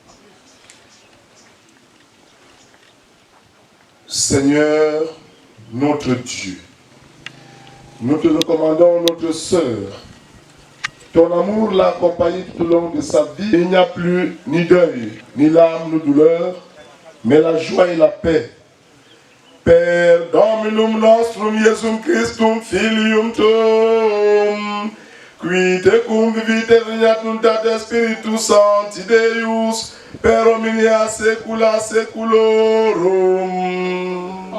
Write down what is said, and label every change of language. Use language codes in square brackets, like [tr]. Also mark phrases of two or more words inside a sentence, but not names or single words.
[fr] Seigneur, notre Dieu, nous te recommandons notre sœur. Ton amour l'a accompagnée tout au long de sa vie. Il n'y a plus ni deuil, ni larmes, ni douleur, mais la joie et la paix. [la] Per Dominum nostrum Iesum Christum Filium Tuum, qui tecum vivite regnat nuntate Spiritus Sancti Deus, per omnia saecula saeculorum.